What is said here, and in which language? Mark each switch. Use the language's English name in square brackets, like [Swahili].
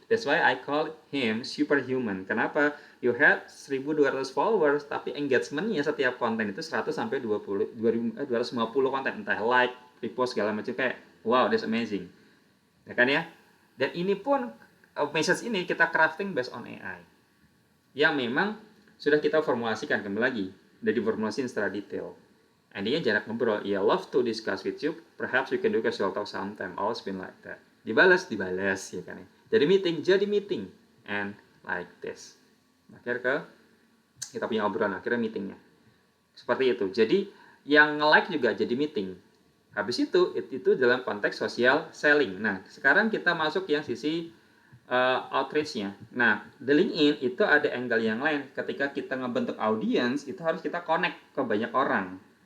[English] That's why I call him superhuman. [Indonesian] Kenapa? [English] You had 1.200 followers, [Indonesian] tapi engagementnya setiap konten itu 100 sampai 250 konten. Entah like, repost, segala macam. [English] Kayak, wow, that's amazing. [Indonesian] Ya kan ya? Dan ini pun message ini kita crafting based on AI yang memang sudah kita formulasikan kembali lagi, udah diformulasikan secara detail. Endingnya jarak ngobrol, [English] ya love to discuss with you, perhaps we can do casual talk sometime, always been like that. [Indonesian] Dibalas, ya kan ya. Jadi meeting, [English] and like this. [Indonesian] Akhirnya kita punya obrolan, akhirnya meetingnya. Seperti itu. Jadi yang nge-like juga jadi meeting. Habis itu dalam konteks social selling. Nah, sekarang kita masuk yang sisi outreach-nya. Nah, di LinkedIn itu ada angle yang lain. Ketika kita ngebentuk audience, itu harus kita connect ke banyak orang.